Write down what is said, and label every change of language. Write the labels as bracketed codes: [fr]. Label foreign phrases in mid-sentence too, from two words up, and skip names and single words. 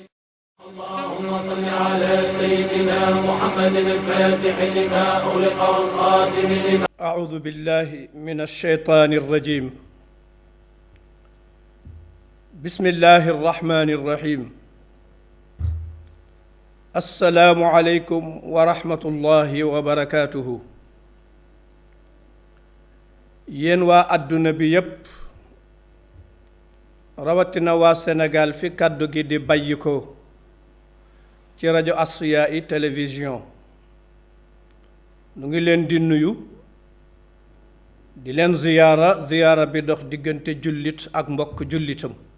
[ar] اللهم صل على سيدنا محمد الفاتح لما أغلق والخاتم لما. أعوذ بالله من الشيطان الرجيم. بسم الله الرحمن الرحيم. السلام عليكم ورحمة الله وبركاته. [wo] yéen waa àdduna bi yépp rawatina waa Sénégal fi kàddu gi di bàyyi ko ci rajo Asfiyahi télévision nu ngi leen di nuyu di leen ziyaara bi dox diggante jullit ak mbokk jullitam